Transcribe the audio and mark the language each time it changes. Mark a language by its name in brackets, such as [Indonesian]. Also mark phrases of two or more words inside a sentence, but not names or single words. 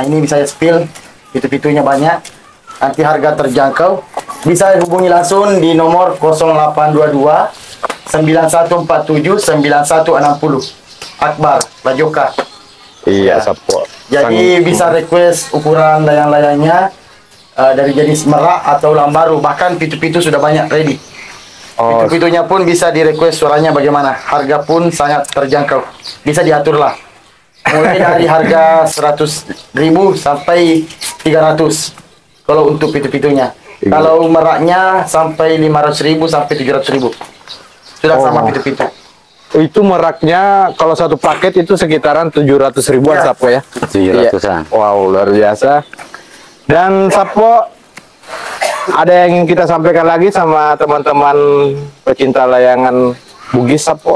[Indonesian] Nah, ini bisa spill, pitu-pitunya banyak. Nanti harga terjangkau. Bisa hubungi langsung di nomor 0822 9147 9160. Akbar Bajoka. Iya, Sapo. Jadi bisa request ukuran layang-layangnya dari jenis merak atau lambaru. Bahkan pitu-pitu sudah banyak ready. Oh, Pitu-pitunya pun bisa di request suaranya bagaimana. Harga pun sangat terjangkau. Bisa diatur lah. Mulai dari harga 100.000 sampai 300. Kalau untuk pitu-pitunya. Iya. Kalau meraknya sampai 500.000 sampai 700.000. Sudah sama Oh. pitu-pitu. itu meraknya kalau satu paket itu sekitaran 700 ribuan Ya. Sapo ya. 700-an. Iya. Wow, luar biasa. Dan Sapo, ada yang ingin kita sampaikan lagi sama teman-teman pecinta layangan Bugis Sapo?